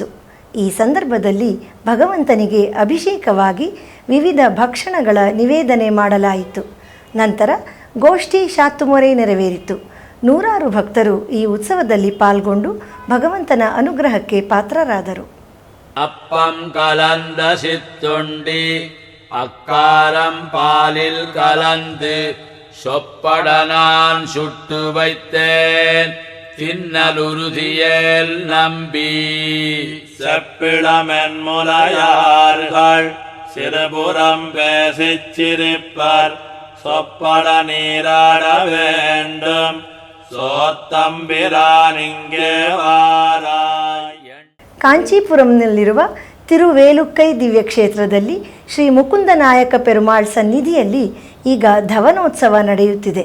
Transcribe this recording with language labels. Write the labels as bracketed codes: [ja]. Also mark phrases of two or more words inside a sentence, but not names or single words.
[kn] ಈ ಸಂದರ್ಭದಲ್ಲಿ ಭಗವಂತನಿಗೆ ಅಭಿಷೇಕವಾಗಿ ವಿವಿಧ ಭಕ್ಷಣಗಳ ನಿವೇದನೆ ಮಾಡಲಾಯಿತು. ನಂತರ ಗೋಷ್ಠಿ ಶಾತುಮೊರೆ ನೆರವೇರಿತು. ನೂರಾರು ಭಕ್ತರು ಈ ಉತ್ಸವದಲ್ಲಿ ಪಾಲ್ಗೊಂಡು ಭಗವಂತನ ಅನುಗ್ರಹಕ್ಕೆ ಪಾತ್ರರಾದರು. [ta] அப்பம் கலந்த சிற்றுண்டி அக்காரம் பாலில் கலந்து சொப்படனான் சுட்டு வைத்தேன் தின்னலுறுதியேல் நம்பி செப்பிளமென் முலையார்கள் சிறுபுறம் பேசிச் சிரிப்பர் சொப்பட நீராட வேண்டும் சோத்தம்பிரான் இங்கே வாராய். [kn] ಕಾಂಚೀಪುರಂನಲ್ಲಿರುವ ತಿರುವೇಲುಕ್ಕೈ ದಿವ್ಯ ಕ್ಷೇತ್ರದಲ್ಲಿ ಶ್ರೀ ಮುಕುಂದ ನಾಯಕ ಪೆರುಮಾಳ್ ಸನ್ನಿಧಿಯಲ್ಲಿ ಈಗ ಧವನೋತ್ಸವ ನಡೆಯುತ್ತಿದೆ.